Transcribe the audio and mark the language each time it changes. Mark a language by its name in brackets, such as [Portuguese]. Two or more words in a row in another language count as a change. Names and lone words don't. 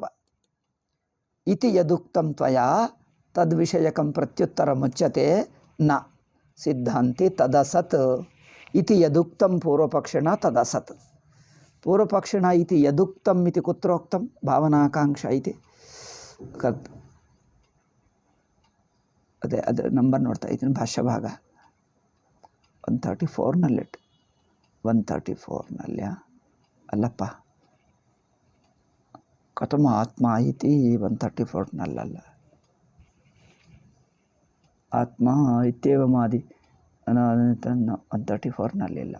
[Sanskrit] इति यदुक्तं त्वया तद्विषयकं प्रत्युत्तरमुच्यते न सिद्धान्ति तदसत्. इति यदुक्तं पूर्वपक्षिणा तदसत्. पूर्वपक्षिणा इति यदुक्तम् इति कुत्रोक्तं? भावनाकांक्षा इति. [Kannada] ಅದೇ ನಂಬರ್ ನೋಡ್ತಾ ಇದ್ದೀನಿ. [Sanskrit] ಭಾಷ್ಯಭಾಗ 134 134 ಅಲ್ಲಪ್ಪ, ಕಥಮ ಆತ್ಮ ಇತಿ 134 ಆತ್ಮ ಇತ್ಯೇವಮಾದಿ 134 ಇಲ್ಲ.